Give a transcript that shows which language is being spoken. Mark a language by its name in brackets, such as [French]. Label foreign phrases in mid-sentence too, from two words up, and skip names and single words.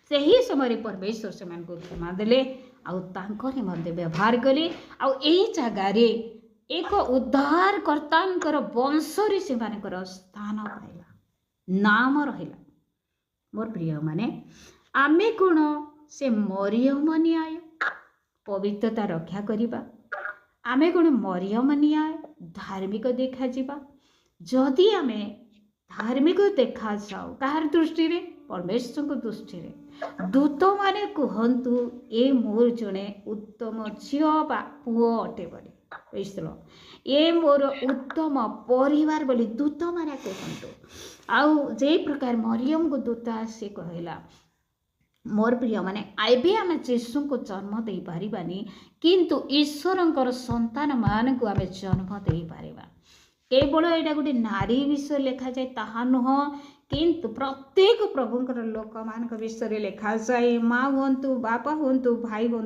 [Odia] ସେହି ସମୟ ପରମେଶ୍ୱର ସେ ମାନ କୁ କ୍ଷମା ଦେଲେ ଆଉ ତାଙ୍କର ମତେ ବ୍ୟବହାର କଲେ ଆଉ ଏହି ଜାଗା ରେ ଏକ ଉଦ୍ଧାରକର୍ତ୍ତାଙ୍କର ବଂଶ ରେ ସେ ମାନଙ୍କର ସ୍ଥାନ ପାଇଲା ନାମ ରହିଲା। ମୋର ପ୍ରିୟ ମାନେ ଆମେ କେଉଁ ସେ ମରିୟମ ନ୍ୟାୟ ପବିତ୍ରତା ରକ୍ଷା କରିବା ଆମେ କେଉଁ ମରିୟମ ନ୍ୟାୟ ଧାର୍ମିକ ଦେଖା ଯିବା ଯଦି ଆମେ ଧାର୍ମିକ ଦେଖା ଯାଉ କାହାର ଦୃଷ୍ଟି ରେ ପରମେଶ୍ୱର କୁ ଦୃଷ୍ଟି ରେ ଦୂତ ମାନେ କହନ୍ତୁ ଏ ମୋର ଜଣେ ଉତ୍ତମ ଝିଅ ବା ପୁଅ ଅଟେ ବୋଲି। [English] Praise the Lord. [Odia] ଏ ମୋର ଉତ୍ତମ ପରିବାର ବୋଲି ଦୂତ ମାନେ କହନ୍ତୁ ଆଉ ଯେ ପ୍ରକାର ମରିୟମ କୁ ଦୂତ ସେ କହିଲା ମୋର ପ୍ରିୟ ମାନେ ଆଇବେ ଆମେ ଯୀଶୁ କୁ ଜନ୍ମ ଦେଇ ପାରିବାନି କିନ୍ତୁ ଈଶ୍ୱରଙ୍କର ସନ୍ତାନ ମାନ କୁ ଆମେ ଜନ୍ମ ଦେଇ ପାରିବା। କେବଳ ଏଟା ଗୋଟେ ନାରୀ ବିଷୟ ଲେଖା ଯାଏ ତାହା ନୁହେଁ କିନ୍ତୁ ପ୍ରତ୍ୟେକ ପ୍ରଭୁଙ୍କର ଲୋକ ମାନ ବିଷୟ ଲେଖା ଯାଏ ମାଁ ହୁଁ ବାପା ହୁଁ ଭାଇ ହୁଁ